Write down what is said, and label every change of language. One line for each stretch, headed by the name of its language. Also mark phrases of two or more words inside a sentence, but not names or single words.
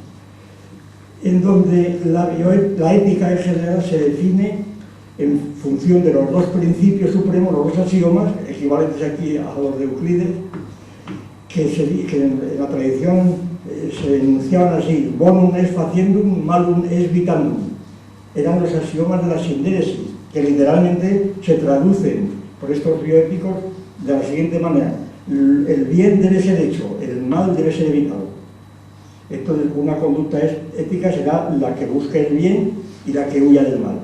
Spanish: En donde la ética en general se define en función de los dos principios supremos, los dos axiomas, equivalentes aquí a los de Euclides, que en la tradición se enunciaban así:
Latin: bonum est faciendum, malum est vitandum.
Spanish: Eran los axiomas de la sindéresis, que literalmente se traducen por estos bioéticos de la siguiente manera: el bien debe ser hecho, el mal debe ser evitado. Entonces, una conducta ética será la que busque el bien y la que huya del mal.